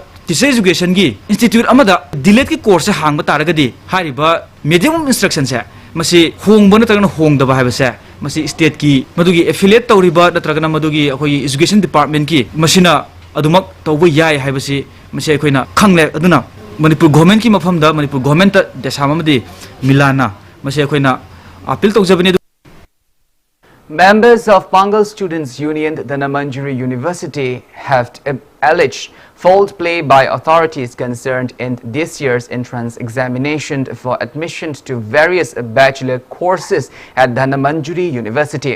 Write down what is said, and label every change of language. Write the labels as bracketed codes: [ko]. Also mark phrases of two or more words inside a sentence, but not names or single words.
[en] teacher education [mni] gi institute amada delete ki course hangba taragadi hariba [en] medium instruction [mni] se masi hongba natagana hongdaba haibasa masi state ki madugi affiliate tawriba natragana madugi akoi [en] education department [mni] ki masina adumak tawba yai haibasi masi akoina khangle aduna Manipur government ki mafamda Manipur government ta desamamadi milana masi akoina appeal tawjabani. [en] Members of Pangal Students Union, Danamanjuri University, have alleged foul play by authorities concerned in this year's entrance examination for admission to various bachelor courses at Danamanjuri University.